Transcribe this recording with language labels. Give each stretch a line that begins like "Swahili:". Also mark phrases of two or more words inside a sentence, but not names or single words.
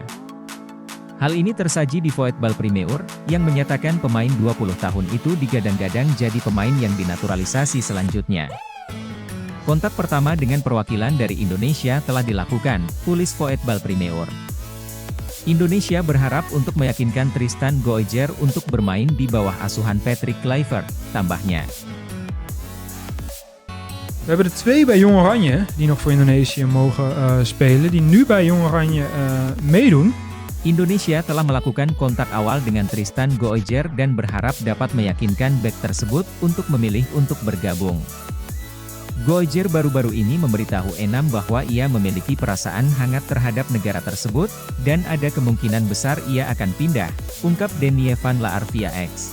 Indonesian: Hal ini tersaji di Voetbal Primeur, yang menyatakan pemain 20 tahun itu digadang-gadang jadi pemain yang dinaturalisasi selanjutnya. Kontak pertama dengan perwakilan dari Indonesia telah dilakukan, tulis Voetbal Primeur. Indonesia berharap untuk meyakinkan Tristan Goijer untuk bermain di bawah asuhan Patrick Kluivert, tambahnya.
Dutch: We hebben er 2 bij Jong Oranje die nog voor Indonesië mogen spelen, die nu bij Jong Oranje meedoen.
Indonesian: Indonesia telah melakukan kontak awal dengan Tristan Goijer dan berharap dapat meyakinkan bek tersebut untuk memilih untuk bergabung. Goijer baru-baru ini memberitahu Enam bahwa ia memiliki perasaan hangat terhadap negara tersebut, dan ada kemungkinan besar ia akan pindah, ungkap Denny Van Laar via X.